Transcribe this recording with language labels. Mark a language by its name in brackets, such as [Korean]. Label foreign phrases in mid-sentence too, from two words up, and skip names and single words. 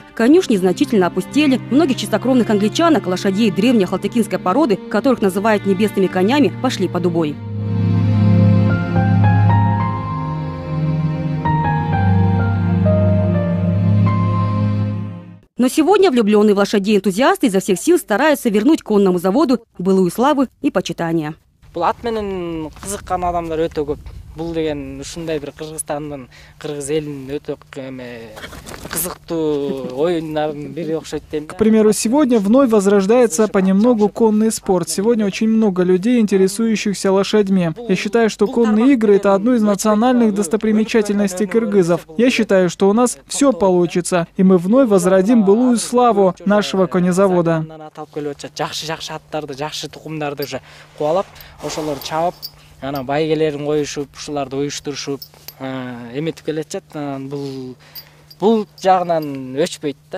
[Russian] Конюшни значительно опустели, многих чистокровных англичанок, лошадей древней ахалтыкинской породы, которых называют небесными конями, пошли под убой. Но сегодня влюбленные в лошадей энтузиасты изо всех сил стараются вернуть конному заводу былую славу и почитание. [Kyrgyz] Бул ат менен кызыккан адамдар өтө көп. Бул деген ушундай бир Кыргызстандын, кыргыз элинин өтө кызыктуу оюндардын бири окшойт дейм. [Russian] К примеру, сегодня вновь возрождается понемногу конный спорт. Сегодня очень много людей, интересующихся лошадьми. Я считаю, что конные игры – это одно из национальных достопримечательностей кыргызов. Я считаю, что у нас все получится, и мы вновь возродим былую славу нашего конезавода. [Kyrgyz] Ана байгелерин коюшуп, ушуларды уюштурушуп, эметип келатат. Бул жагынан өчпөйт да.